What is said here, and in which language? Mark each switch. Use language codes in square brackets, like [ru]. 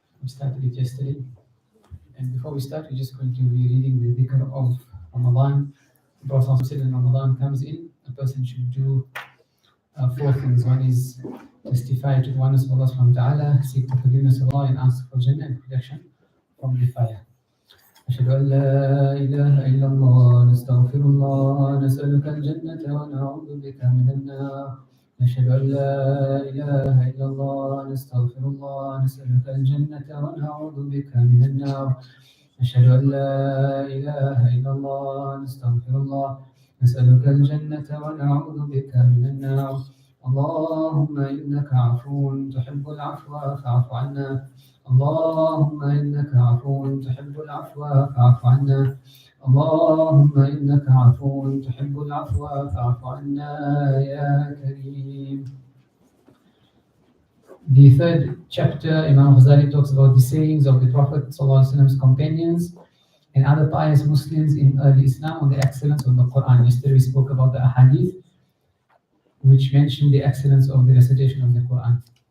[en] We started it yesterday. And before we start, we're just going to be reading the dhikr of Ramadan. The Prophet said when Ramadan comes in, a person should do four things. One is testify to the oneness of Allah subhanahu wa ta'ala, seek the forgiveness of Allah, and ask for Jannah and protection from the fire. [ar] أشهد أن لا إله إلا الله نستغفر الله نسألك الجنة ونعوذ بك من النار نشهد أن لا إله إلا الله نستغفر الله نسألك الجنة ونعوذ بك من النار نشهد أن لا إله إلا الله نستغفر الله نسألك الجنة ونعوذ بك من النار اللهم إنك عفو تحب العفو فاعف عنا اللهم إنك عفو تحب العفو فاعف عنا اللهم إنك عفو تحب العفو فاعف عنا يا كريم. [en] The third chapter, Imam Ghazali talks about the sayings of the Prophet ﷺ's companions and other pious Muslims in early Islam on the excellence of the Qur'an. Yesterday we spoke about the Hadith, which mentioned the excellence of the recitation of the Qur'an.